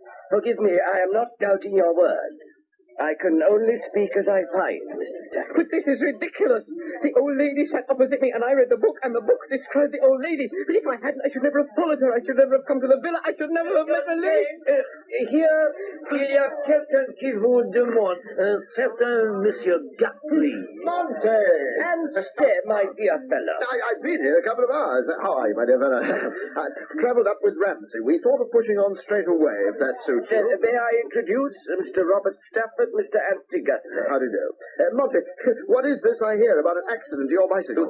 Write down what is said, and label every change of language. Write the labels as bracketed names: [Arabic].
[English] Forgive me, I am not doubting your word. I can only speak as I find, Mr. Stafford. But this is ridiculous. The old lady sat opposite me, and I read the book, and the book described the old lady. But if I hadn't, I should never have followed her. I should never have come to the villa. I should never have met her leave. [French] Here, il y a quelqu'un qui vous demande, certain Monsieur Guthrie. [English] Monte! And stay, my dear fellow. I've been here a couple of hours. How are you, my dear fellow? I've travelled up with Ramsay. We thought of pushing on straight away, if that suits you. May I introduce Mr. Robert Stafford, Mr. Anthony Guthrie? How do you do? Monte, what is this I hear about an accident to your bicycle?